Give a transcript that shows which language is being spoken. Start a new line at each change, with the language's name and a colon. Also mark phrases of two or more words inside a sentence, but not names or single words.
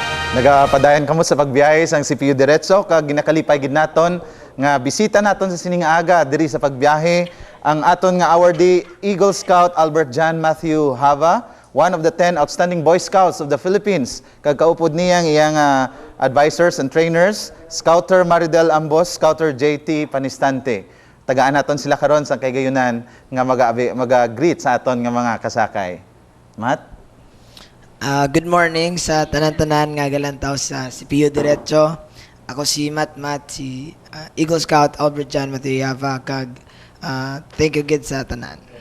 Hiligaynon: Nagapadayon kamo sa pagbiyahe sang CPU Diretso kag ginakalipay gid naton nga bisita naton sa sining aga diri sa pagbiyahe ang aton nga awardee Eagle Scout Albert John Matthew Hava,
English: one of the 10 outstanding Boy Scouts of the Philippines.
Hiligaynon: Kag kaupod niyang iyang
English: advisors and trainers,
Hiligaynon: Scouter Maridel Ambos, Scouter JT Panistante. Tagaan naton sila karon sa kaygayonan nga mag-greet sa aton nga mga kasakay. Matt?
English: Good morning
Hiligaynon: sa tanan-tanan nga galantaw sa CPU Diretso. Ako si Matt, si Eagle Scout Albert John Matthew Hava, kag
English: thank you
Hiligaynon: gid sa tanan.